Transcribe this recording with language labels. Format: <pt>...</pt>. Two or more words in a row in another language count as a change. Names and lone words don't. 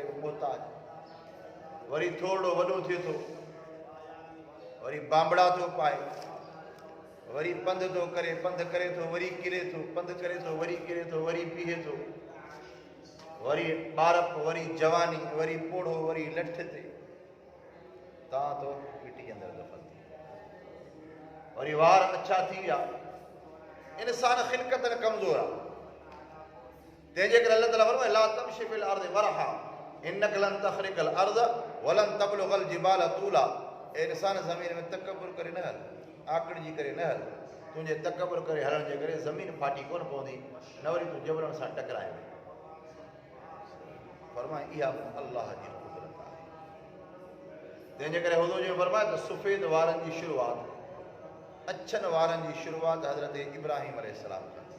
<sd>मोहताज, वरी थोरो वॾो थिए थो, वरी बांबड़ा थो पाए, वरी पंधु थो करे, पंधु करे थो वरी किरे थो, पंधु करे थो वरी किरे थो, वरी पीए थो, वरी ॿारप, वरी जवानी, वरी पोड़ो, वरी लठ ते तव्हां तो मिटी जे अंदरि दफ़न थी, वरी वार अछा थी विया। इंसान खिलकतन कमज़ोर आहे। तंहिंजे करे अल्लाह ताला फरमाए,</sd> <ar>لا تمش في الأرض مرحا إنك لن تخرق الأرض ولن تبلغ الجبال طولا.</ar> <sd>ए इंसान ज़मीन में तकबुर करे न हल, आकड़जी करे न हल, तुंहिंजे तकबुर करे हलण जे करे ज़मीन फाटी कोन पवंदी, न वरी तूं जबरन सां टकराए में। फरमाए, इहा अल्लाह जी कुदरत आहे। तंहिंजे करे हुज़ूर जी फरमाए त सफ़ेद वारनि जी शुरूआत, अछनि वारनि जी शुरूआत हज़रत इब्राहिम अलैहिस्सलाम खां थी।</sd>